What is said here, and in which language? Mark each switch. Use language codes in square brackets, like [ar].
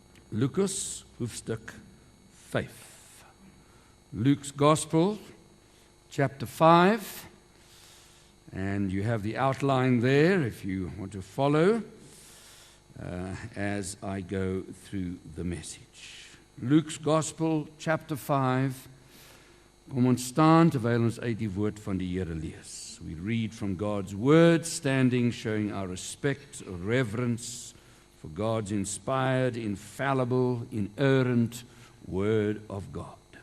[af] Lukas hoofstuk 5. [en] Luke's Gospel, chapter 5. And you have the outline there if you want to follow as I go through the message. Luke's Gospel, chapter 5. [af] Kom ons staan terwyl ons uit die woord van die Here lees. [en] We read from God's word, standing, showing our respect, reverence for God's inspired, infallible, inerrant Word of God.